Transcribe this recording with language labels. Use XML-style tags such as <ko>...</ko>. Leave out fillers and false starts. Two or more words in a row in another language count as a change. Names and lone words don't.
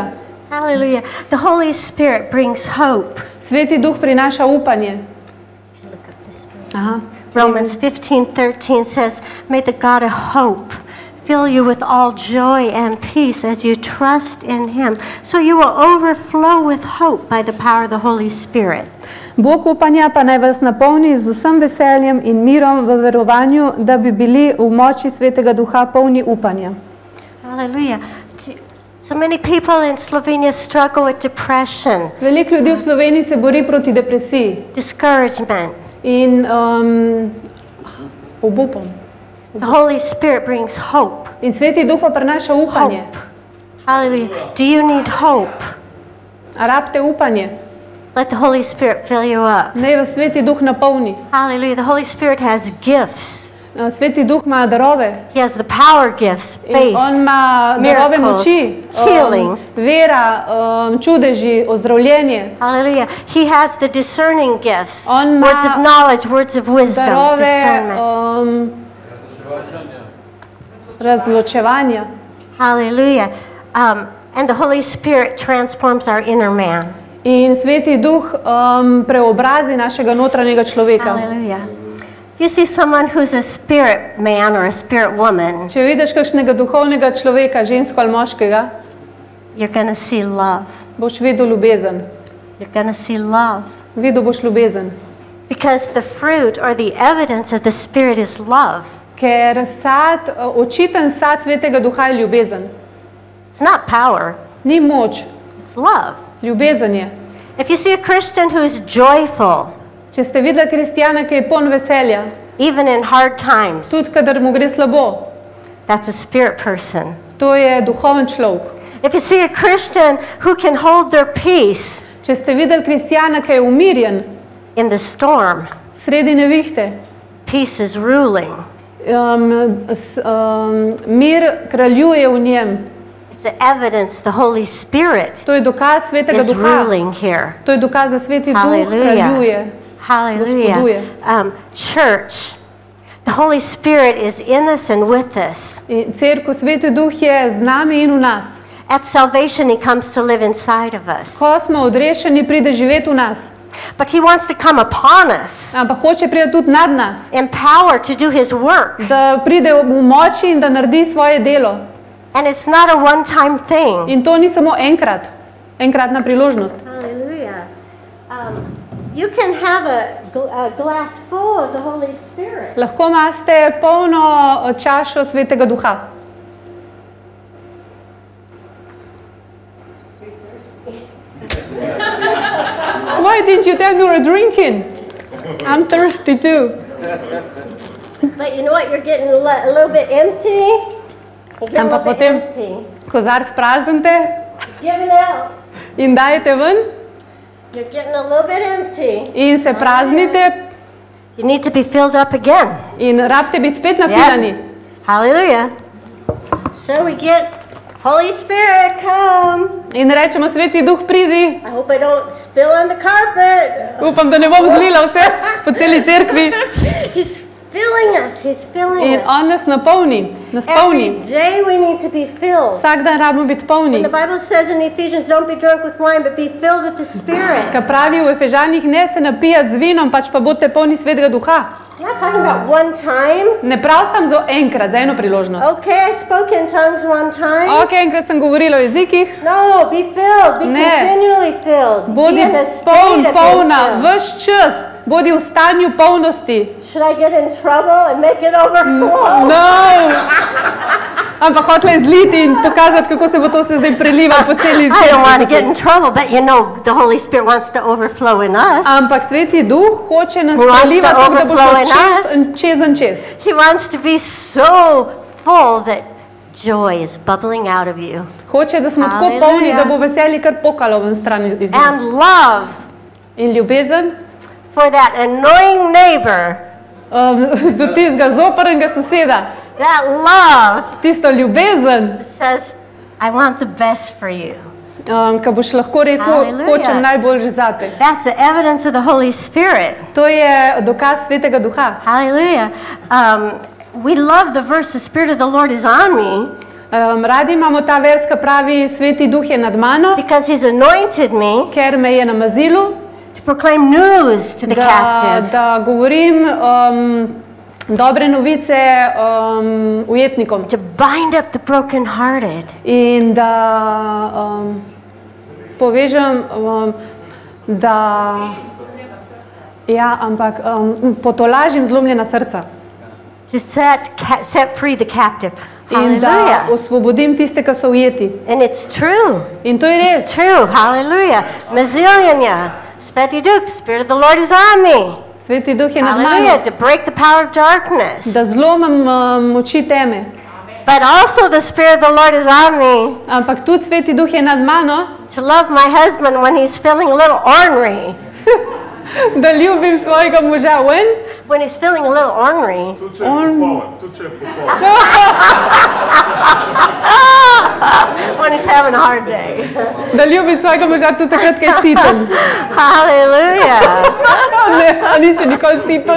<en>Hallelujah. The Holy Spirit brings hope.</en> <sl>Sveti duh prinaša upanje. Aha.</sl> <en>Romans 15:13 says, may the God of hope fill you with all joy and peace as you trust in him, so you will overflow with hope by the power of the Holy Spirit.</en> <sl>Bog upanja pa naj vas napolni z vsem veseljem in mirom v verovanju, da bi bili v moči Svetega duha polni upanja.</sl> <en>Hallelujah. So many people in Slovenia struggle with depression.</en> <sl>Veliko ljudi v Sloveniji se bori proti depresiji.</sl> <en>Discouragement.</en> <sl>In obupom.</sl> <en>The Holy Spirit brings hope.</en> <sl>In Sveti duh pa prinaša upanje.</sl> <en>Hope. Hallelujah. Do you need hope?</en> <sl>A rabite upanje?</sl> <en>Let the Holy Spirit fill you up.</en> <sl>Naj vas Sveti duh napolni.</sl> <en>Hallelujah. The Holy Spirit has gifts.</en> <sl>Sveti duh ima darove.</sl> <en>He has the power gifts, faith,</en> <sl>On ima darove moči,</sl> <en>healing,</en> <sl>vera, čudeži, ozdravljenje.</sl> <en>Hallelujah. He has the discerning gifts,</en> <sl>On</sl> <en>words</en> <sl>ima</sl> <en>of knowledge, words of wisdom, discernment.</en> <sl>Darove razločevanja.</sl> <en>Hallelujah. And the Holy Spirit transforms our inner man.</en> <sl>In Sveti duh preobrazi našega notranjega človeka.</sl> <en>Hallelujah. If you see someone who's a spirit man or a spirit woman,</en> <sl>Če vidiš kakšnega duhovnega človeka, žensko ali moškega,</sl> <en>you're going to see love.</en> <sl>boš videl ljubezen.</sl> <en>You're going to see love.</en> <sl>Videl boš ljubezen.</sl> <en>Because the fruit or the evidence of the Spirit is love.</en> <sl>Ker očiten sad Svetega duha je ljubezen.</sl> <en>It's not power,</en> <sl>Ni moč,</sl> <en>it's love.</en> <sl>ljubezen je.</sl> <en>If you see a Christian who's joyful,</en> <sl>Če ste videli kristjana, ki je poln veselja,</sl> <en>even in hard times,</en> <sl>tudi kadar mu gre slabo,</sl> <en>that's a spirit person.</en> <sl>to je duhoven človek.</sl> <en>If you see a Christian who can hold their peace</en> <sl>Če ste videli kristjana, ki je umirjen,</sl> <en>in the storm,</en> <sl>sredi nevihte,</sl> <en>peace is ruling.</en> <sl>Mir kraljuje v njem.</sl> <en>It's an evidence the Holy Spirit</en> <sl>To je dokaz Svetega</sl> <en>is</en> <sl>duha.</sl> <en>ruling here.</en> <sl>To je dokaz, da Sveti duh</sl> <en>Hallelujah.</en> <sl>kraljuje.</sl> <en>Hallelujah.</en> <sl>Gospoduje.</sl> <en>Church, the Holy Spirit is in us and with us.</en> <sl>In cerkev, Sveti duh je z nami in v nas.</sl> <en>At salvation, he comes to live inside of us.</en> <sl>Ko smo odrešeni, pride živeti v nas.</sl> <en>But he wants to come upon us</en> <sl>ampak hoče priti tudi nad nas,</sl> <en>in power to do his work.</en> <sl>da pride v moči in da naredi svoje delo.</sl> <en>And it's not a one-time thing.</en> <sl>In to ni samo enkratna priložnost.</sl> <en>Hallelujah. You can have a glass full of the Holy Spirit.</en> <sl>Lahko imate polno čašo Svetega Duha.</sl> <en>Why didn't you tell me you were drinking? I'm thirsty too. But you know what? You're getting a little bit empty. You're getting a</en> <sl>Ampak</sl> <en>little bit</en> <sl>potem</sl> <en>empty.</en> <sl>kozarc praznite</sl> <en>Giving out.</en> <sl>in dajete ven</sl> <en>You're getting a little bit empty.</en> <sl>in se praznite</sl> <en>You need to be filled up again.</en> <sl>in rabite biti spet nafilani.</sl> <en>Hallelujah. So we get Holy Spirit, come. In rečemo, Sveti Duh, pridi. I hope I don't spill on the carpet.</en> <sl>Upam, da ne bom zlila vse po celi cerkvi.</sl> <en>He's filling us. He's filling</en> <sl>In</sl> <en>us.</en> <sl>on nas napolni, nas</sl> <en>Every</en> <sl>polni.</sl> <en>day we need to be filled.</en> <sl>Vsak dan rabimo biti polni.</sl> <en>And the Bible says in Ephesians, don't be drunk with wine, but be filled with the Spirit.</en> <sl>Ka pravi v Efežanih, ne se napijati z vinom, pač pa bodite polni Svetega Duha.</sl> <en>It's not talking about one time.</en> <sl>Ne prav sam za enkrat, za eno priložnost.</sl> <en>Okay, I spoke in tongues one time.</en> <sl>Ok, enkrat sem govorila o jezikih.</sl> <en>No, be filled. Be</en> <sl>Ne.</sl> <en>continually filled.</en> <sl>Bodi</sl> <en>Be in a state</en> <sl>poln,</sl> <en>of being</en> <sl>polna,</sl> <en>filled.</en> <sl>ves čas. Bodi v stanju polnosti.</sl> <en>Should I get in trouble and make it overflow? No!</en> <sl>Ampak hotela je zliti in pokazati, kako se bo to se zdaj prelivalo po celi</sl> <en>I don't want to get</en> <sl>cerkvi.</sl> <en>in trouble, but you know, the Holy Spirit wants to overflow in us.</en> <sl>Ampak Sveti Duh hoče nas</sl> <en>He wants to</en> <sl>prelivati tako, da bo</sl> <en>overflow in</en> <sl>šlo čez in čez.</sl> <en>He wants to be so full that joy is bubbling out of you.</en> <sl>Hoče, da smo tako</sl> <en>Hallelujah.</en> <sl>polni, da bo veselje kar pokalo ven stran iz nas.</sl> <en>And love</en> <sl>In ljubezen</sl> <en>for that annoying neighbor.</en> <sl>do tistega zoprnega soseda.</sl> <en>That love</en> <sl>Tisto ljubezen,</sl> <en>says, I want the best for you.</en> <sl>ko boš lahko rekel,</sl> <en>Hallelujah.</en> <sl>hočem najboljše zate.</sl> <en>That's the evidence of the Holy Spirit.</en> <sl>To je dokaz Svetega Duha.</sl> <en>Hallelujah. We love the verse, the Spirit of the Lord is on me,</en> <sl>Radi imamo ta vers, ki pravi, Sveti Duh je nad mano,</sl> <en>because He's anointed me</en> <sl>ker me je namazilu,</sl> <en>to proclaim news to the captive.</en> <sl>da govorim dobre novice ujetnikom</sl> <en>To bind up the brokenhearted,</en> <sl>in da povežem, da potolažim zlomljena srca</sl> <en>to set free the captive.</en> <sl>in da</sl> <en>Hallelujah.</en> <sl>osvobodim tiste, ki so ujeti.</sl> <en>And it's true.</en> <sl>In to je</sl> <en>It's</en> <sl>res.</sl> <en>true. Hallelujah. Mazilianya.</en> <sl>Sveti Duh,</sl> <en>the Spirit of the Lord is on me.</en> <sl>Sveti Duh je nad</sl> <en>Hallelujah.</en> <sl>mano,</sl> <en>To break the power of darkness.</en> <sl>da zlomim moči teme.</sl> <en>But also the Spirit of the Lord is on me</en> <sl>Ampak tudi Sveti Duh je nad mano,</sl> <en>to love my husband when he's feeling a little ornery.</en> <sl>da ljubim svojega moža ven,</sl> <en>When he's feeling a little ornery.</en> <sl>Tudi če je popoln, tudi če je popoln.</sl> <en>When he's having a hard day.</en> <sl>da ljubim svojega moža tudi takrat, ko je siten.</sl> <en>Hallelujah.</en> <sl>Ne, a nisi nikoli siten.</sl>